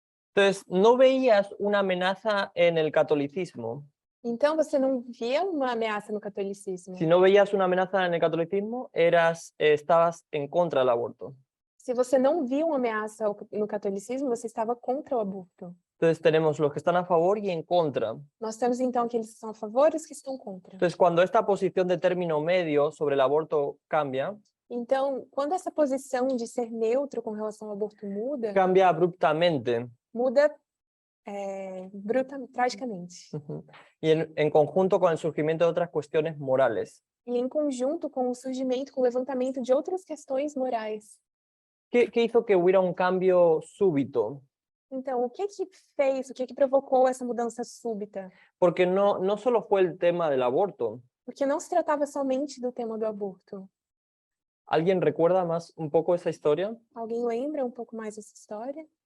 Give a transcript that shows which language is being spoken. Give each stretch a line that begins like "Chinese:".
Spanish: Entonces, ¿no veías una amenaza en el catolicismo?
Portuguese: Então você não via uma ameaça no catolicismo.
Spanish: Si no veías una amenaza en el catolicismo, estabas en contra del aborto.
Portuguese: Se você não via uma ameaça no catolicismo, você estava contra o aborto.
Spanish: Entonces tenemos los que están a favor y en contra.
Portuguese: Nós temos então aqueles que são a favor e os que estão contra.
Spanish: Entonces, cuando esta posición de término medio sobre el aborto cambia,
Portuguese: Então, quando essa posição de ser neutro com relação ao aborto muda,
Spanish: cambia abruptamente.
Portuguese: muda tragicamente.
Spanish: Y en conjunto con el surgimiento de otras cuestiones morales.
Portuguese: E em conjunto com o surgimento, com o levantamento de outras questões morais.
Spanish: ¿Qué hizo que hubiera un cambio súbito?
Portuguese: Então, o que fez, o que provocou essa mudança súbita?
Spanish: Porque no solo fue el tema del aborto.
Portuguese: Porque não se tratava somente do tema do aborto.
Spanish: ¿Alguien recuerda más un poco esa historia?
Portuguese: Alguém lembra um pouco mais dessa história?